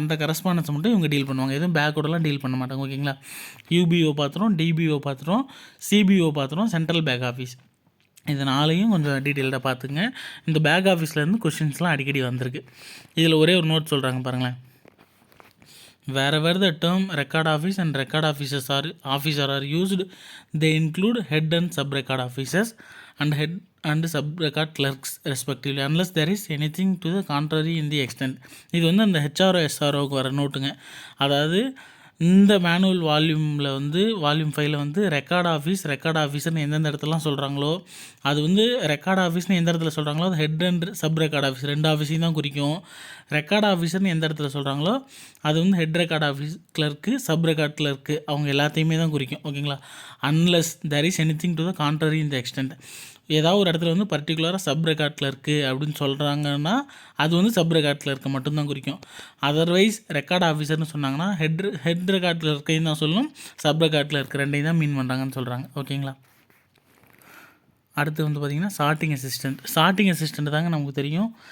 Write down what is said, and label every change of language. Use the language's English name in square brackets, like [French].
[Tamil] அந்த கரஸ்பாண்டன்ஸ் மட்டும் இவங்க டீல் பண்ணுவாங்க. எதுவும் பேக்கோடலாம் டீல் பண்ண மாட்டாங்க. ஓகேங்களா. UPO பார்த்துறோம், TPO பார்த்துறோம், CPO பார்த்துறோம், central back office. இது 4ஐயும் கொஞ்சம் டீட்டெயில்டாக பார்த்துங்க. இந்த பேக் ஆஃபீஸ்லேருந்து கொஷின்ஸ்லாம் அடிக்கடி வந்திருக்கு. இதில் ஒரே ஒரு நோட் சொல்கிறாங்க பாருங்களேன். [English] Wherever the term record office and record officer are used, they include head and sub-record officers and head and sub-record clerks respectively, unless there is anything to the contrary in the extent. [Tamil] இது வந்து அந்த HRO எஸ்ஆர்ஓக்கு வர நோட்டுங்க. அதாவது இந்த manual volume 5ல் வந்து record ஆஃபீஸ்னு எந்தெந்த இடத்துலலாம் சொல்கிறாங்களோ, அது வந்து ரெக்கார்ட் ஆஃபீஸ்னு எந்த இடத்துல சொல்கிறாங்களோ அது head and sub record office 2 ஆஃபீஸையும் தான் குறிக்கும். ரெக்கார்ட் ஆஃபீஸர்னு எந்த இடத்துல சொல்கிறாங்களோ அது வந்து head record office clerk, sub record clerk, அவங்க எல்லாத்தையுமே தான் குறிக்கும். ஓகேங்களா. [English] Unless there is anything to the contrary in the extent. [Tamil] ஏதாவது ஒரு இடத்துல வந்து பர்டிகுலராக சப் ரெக்கார்ட் கிளர்க்கு அப்படின்னு சொல்கிறாங்கன்னா அது வந்து சப் ரெக்கார்ட் கிளர்க்கு மட்டும்தான் குறிக்கும். அதர்வைஸ் ரெக்கார்ட் ஆஃபீஸர்னு சொன்னாங்கன்னா ஹெட் ரெக்கார்ட் கிளர்க்கையும் தான் சொல்லணும், சப் ரெக்கார்ட் கிளர்க்கு 2ஐயும் தான் மீன் பண்ணுறாங்கன்னு சொல்கிறாங்க. ஓகேங்களா. அடுத்து வந்து பார்த்திங்கன்னா சார்ட்டிங் அசிஸ்டண்ட் தாங்க நமக்கு தெரியும்.